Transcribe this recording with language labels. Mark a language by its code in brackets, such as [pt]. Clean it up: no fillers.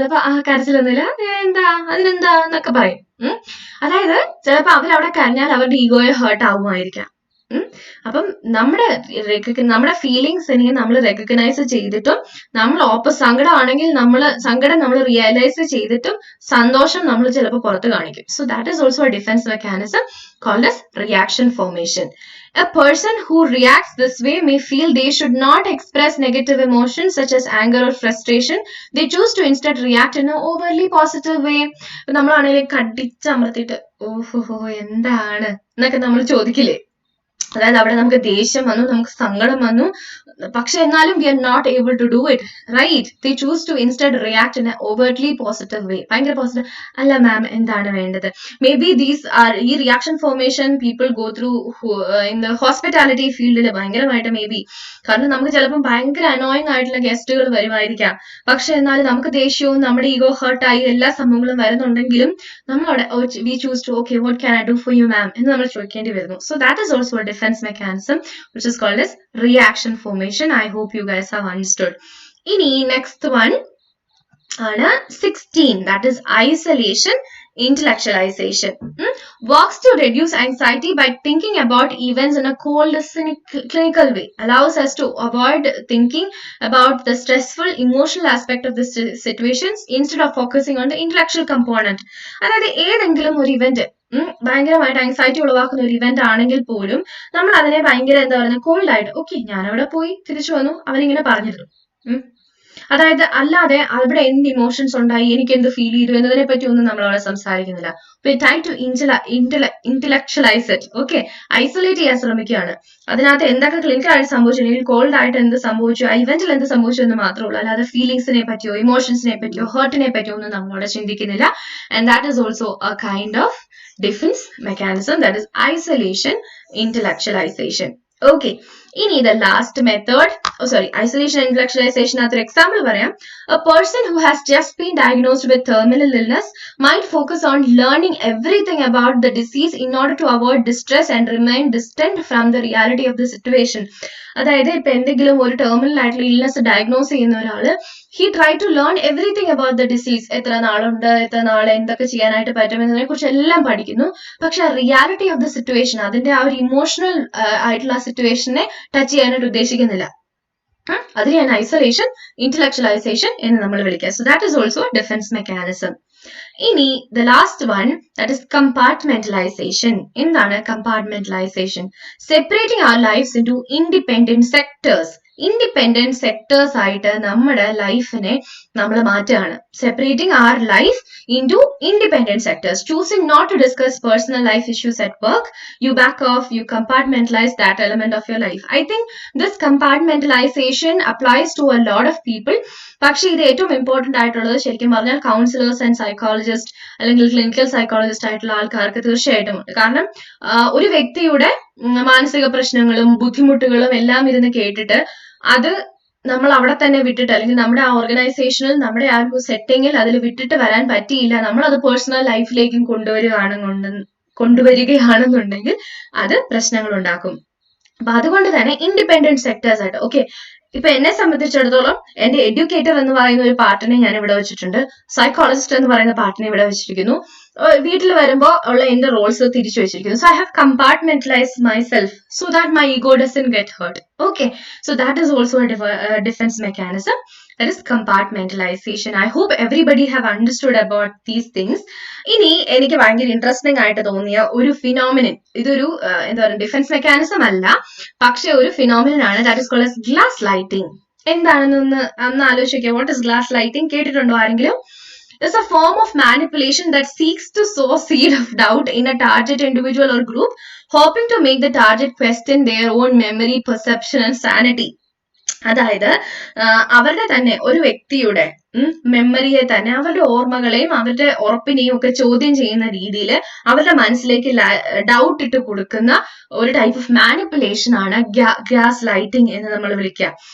[ml] ചിലപ്പോ ആ കരച്ചിലൊന്നുമില്ല, എന്താ അതിനെന്താ എന്നൊക്കെ പറയും. അതായത് ചിലപ്പോ അവരവിടെ കരഞ്ഞാൽ അവരുടെ ഈഗോയെ ഹേർട്ട് ആവുമായിരിക്കാം. അപ്പം നമ്മുടെ ഫീലിങ്സിനെ നമ്മൾ റെക്കഗ്നൈസ് ചെയ്തിട്ടും നമ്മൾ സങ്കടമാണെങ്കിൽ സങ്കടം നമ്മൾ റിയലൈസ് ചെയ്തിട്ടും സന്തോഷം നമ്മൾ ചിലപ്പോൾ പുറത്ത് കാണിക്കും. [en] So that is also a defence mechanism called as reaction formation. A person who reacts this way may feel they should not express negative emotions such as anger or frustration. They choose to instead react in an overly positive way. [ml] നമ്മളാണെങ്കിൽ കടിച്ചമർത്തിയിട്ട് ഓഹോ എന്താണ് എന്നൊക്കെ നമ്മൾ ചോദിക്കില്ലേ? അതായത് അവിടെ നമുക്ക് ദേഷ്യം വന്നു, നമുക്ക് സങ്കടം വന്നു, പക്ഷെ എന്നാലും [en] we are not able to do it, right? They choose to instead react in an overtly positive way. [ml] ഭയങ്കര പോസിറ്റീവ്, അല്ല മാം എന്താണ് വേണ്ടത്? [en] Maybe ഈ reaction formation people go through in the hospitality ഫീൽഡിൽ ഭയങ്കരമായിട്ട് maybe. [ml] കാരണം നമുക്ക് ചിലപ്പോൾ ഭയങ്കര അനോയിങ് ആയിട്ടുള്ള ഗസ്റ്റുകൾ വരുമായിരിക്കാം, പക്ഷെ എന്നാലും നമുക്ക് ദേഷ്യവും നമ്മുടെ ഈഗോ ഹേർട്ടായി എല്ലാ സംഭവങ്ങളും വരുന്നുണ്ടെങ്കിലും നമ്മളവിടെ [en] we choose to okay what can I do for you ma'am [ml] എന്ന് നമ്മൾ ചോദിക്കേണ്ടി വരുന്നു. [en] So that is also a defence mechanism which is called as reaction formation. I hope you guys have understood. Ini next one ana 16, that is isolation intellectualization. Works to reduce anxiety by thinking about events in a cold clinical way, allows us to avoid thinking about the stressful emotional aspect of the situations instead of focusing on the intellectual component. [ml] അതായത് ഏതെങ്കിലും ഒരു event ഭയങ്കരമായിട്ട് anxiety ഉളവാക്കുന്ന ഒരു event ആണെങ്കിൽ പോലും നമ്മൾ അതിനെ ഭയങ്കര എന്താ പറയുക കോൾഡ് ആയിട്ട് ഓക്കെ ഞാൻ അവിടെ പോയി തിരിച്ചു വന്നു അവനിങ്ങനെ പറഞ്ഞിരുന്നു. അതായത് അല്ലാതെ അവിടെ എന്ത് ഇമോഷൻസ് ഉണ്ടായി, എനിക്ക് എന്ത് ഫീൽ ചെയ്തു എന്നതിനെ പറ്റി ഒന്നും നമ്മൾ അവിടെ സംസാരിക്കുന്നില്ല. [en] Try to intellectualize it. Okay, isolate [ml] ചെയ്യാൻ ശ്രമിക്കുകയാണ്. അതിനകത്ത് എന്തൊക്കെ ക്ലിനിക്കലായിട്ട് സംഭവിച്ചു, അല്ലെങ്കിൽ കോൾഡ് ആയിട്ട് എന്ത് സംഭവിച്ചു, ആ ഇവന്റിൽ എന്ത് സംഭവിച്ചു എന്ന് മാത്രമേ ഉള്ളൂ. അല്ലാതെ ഫീലിംഗ്സിനെ പറ്റിയോ ഇമോഷൻസിനെ പറ്റിയോ ഹേർട്ടിനെ പറ്റിയോ ഒന്നും നമ്മളവിടെ ചിന്തിക്കുന്നില്ല. [en] And that is also a kind of defense mechanism, that is isolation intellectualization. Okay, ini the last method, isolation intellectualization [ml] athra example parayam. [en] A person who has just been diagnosed with terminal illness might focus on learning everything about the disease in order to avoid distress and remain distant from the reality of the situation. [ml] അതായത് ഇപ്പൊ എന്തെങ്കിലും ഒരു terminal ആയിട്ടുള്ള illness diagnose ചെയ്യുന്ന ഒരാള് [en] he tried to learn everything about the disease. [ml] എത്ര നാളുണ്ട്, എത്ര നാളെ എന്തൊക്കെ ചെയ്യാനായിട്ട് പറ്റും എന്നതിനെ കുറിച്ച് എല്ലാം പഠിക്കുന്നു. പക്ഷെ റിയാലിറ്റി ഓഫ് ദ സിറ്റുവേഷൻ, അതിന്റെ ആ ഒരു ഇമോഷണൽ ആയിട്ടുള്ള സിറ്റുവേഷനെ ടച്ച് ചെയ്യാനായിട്ട് ഉദ്ദേശിക്കുന്നില്ല. അതിനെയാണ് ഐസൊലേഷൻ ഇന്റലക്ച്വലൈസേഷൻ എന്ന് നമ്മൾ വിളിക്കുക. [en] So that is also defence mechanism. ഇനി the last one, that is compartmentalization. [ml] എന്താണ് compartmentalization? [en] Separating our lives into independent sectors. [ml] Independent sectors ആയിട്ട് നമ്മുടെ ലൈഫിനെ നമ്മൾ മാറ്റുകയാണ്. [en] Separating our life into independent sectors. Choosing not to discuss personal life issues at work. You back off, you compartmentalize that element of your life. I think this compartmentalization applies to a lot of people. [ml] പക്ഷെ ഇത് ഏറ്റവും important ആയിട്ടുള്ളത് ശരിക്കും പറഞ്ഞാൽ councillors and psychologist അല്ലെങ്കിൽ clinical psychologist ആയിട്ടുള്ള ആൾക്കാർക്ക് തീർച്ചയായിട്ടും ഉണ്ട്. കാരണം ഒരു വ്യക്തിയുടെ മാനസിക പ്രശ്നങ്ങളും ബുദ്ധിമുട്ടുകളും എല്ലാം ഇരുന്ന് കേട്ടിട്ട് അത് നമ്മൾ അവിടെ തന്നെ വിട്ടിട്ട്, അല്ലെങ്കിൽ നമ്മുടെ ആ ഓർഗനൈസേഷനിൽ നമ്മുടെ ആ ഒരു സെറ്റിങ്ങിൽ അതിൽ വിട്ടിട്ട് വരാൻ പറ്റിയില്ല, നമ്മൾ അത് പേഴ്സണൽ ലൈഫിലേക്കും കൊണ്ടുവരികയാണെന്നുണ്ടെങ്കിൽ അത് പ്രശ്നങ്ങൾ ഉണ്ടാക്കും. അപ്പൊ അതുകൊണ്ട് തന്നെ ഇൻഡിപെൻഡന്റ് സെക്ടേഴ്സ് ആയിട്ട്, ഓക്കെ, ഇപ്പൊ എന്നെ സംബന്ധിച്ചിടത്തോളം എന്റെ എഡ്യൂക്കേറ്റർ എന്ന് പറയുന്ന ഒരു പാർട്ടിനെ ഞാൻ ഇവിടെ വെച്ചിട്ടുണ്ട്, സൈക്കോളജിസ്റ്റ് എന്ന് പറയുന്ന പാർട്ടിനെ ഇവിടെ വെച്ചിരിക്കുന്നു, വീട്ടിൽ വരുമ്പോൾ ഉള്ള എന്റെ റോൾസ് തിരിച്ചു വെച്ചിരിക്കുന്നു. [en] So I have compartmentalized myself so that my ego doesn't get hurt. Okay, so that is also a defence mechanism, that is compartmentalization. I hope everybody have understood about these things. [ml] ഇനി എനിക്ക് ഭയങ്കര interesting ആയിട്ട് തോന്നിയ ഒരു phenomenon, ഇതൊരു എന്താ പറയുക defence mechanism അല്ല, പക്ഷെ ഒരു ഫിനോമിനൻ ആണ്, [en] That is called as gas lighting. [ml] എന്താണെന്ന് ഒന്ന് ആലോചിക്കുക. [en] What is gas lighting? [ml] കേട്ടിട്ടുണ്ടോ ആരെങ്കിലും? [en] is a form of manipulation that seeks to sow seed of doubt in a target individual or group, hoping to make the target question their own memory, perception and sanity. [ml] അതായത് അവരുടെ തന്നെ ഒരു വ്യക്തിയുടെ മെമ്മറിയെ തന്നെ അവരുടെ ഓർമ്മകളെയും അവരുടെ ഉറപ്പിനെയും ഒക്കെ ചോദ്യം ചെയ്യുന്ന രീതിയിൽ അവരുടെ മനസ്സിലേക്ക് ഡൗട്ട് ഇട്ട് കൊടുക്കുന്ന ഒരു ടൈപ്പ് ഓഫ് മാനിപ്പുലേഷൻ ആണ് ഗ്യാസ് ലൈറ്റിംഗ് എന്ന് നമ്മൾ വിളിക്കുക.